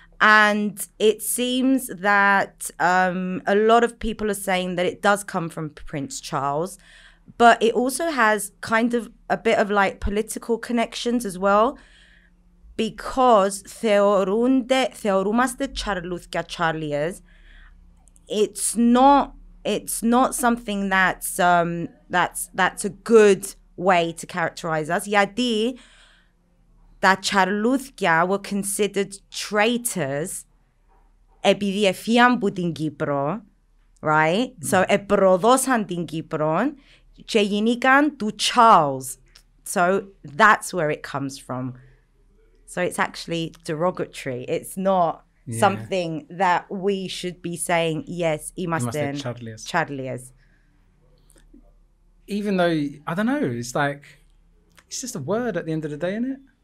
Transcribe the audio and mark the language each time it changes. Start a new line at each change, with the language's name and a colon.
English: And it seems that a lot of people are saying that it does come from Prince Charles, but it also has kind of a bit of like political connections as well, because
Greek: θεωρούμαστε τσαρλούθκια
English: Chárlies. It's not something that's a good way to characterize us.
Greek: Γιατί τα τσαρλούθκια
English: were considered traitors
Greek: επειδή εφύγαν από την Κύπρο,
English: right? So
Greek: επροδώσαν την Κύπρο και γίνηκαν του Charles.
English: So that's where it comes from. So it's actually derogatory. It's not something that we should be saying, yes,
Greek: είμαστε
English: Chárlies. even though, I don't know, it's like, it's just a word at the end of the day, isn't it?